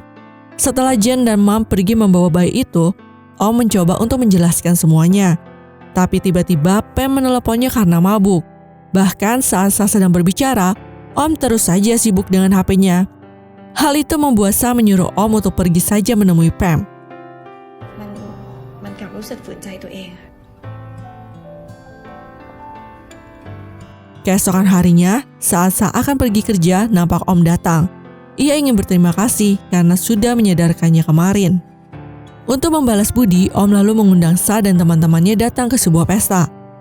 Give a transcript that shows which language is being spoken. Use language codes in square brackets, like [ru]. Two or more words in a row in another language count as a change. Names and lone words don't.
[id] Setelah Jen dan Mam pergi membawa bayi itu, Om mencoba untuk menjelaskan semuanya. Tapi tiba-tiba Pam meneleponnya karena mabuk. Bahkan saat Sa sedang berbicara, Om terus saja sibuk dengan HP-nya. Hal itu membuat Sa menyuruh Om untuk pergi saja menemui Pam. [th] มันกลับรู้สึกฝืนใจตัวเอง [id] Keesokan harinya, saat Sa akan pergi kerja, nampak Om datang. Ia ingin berterima kasih karena sudah menyadarkannya kemarin. Untuk membalas budi, Om lalu mengundang Sa dan teman-temannya datang ke sebuah pesta.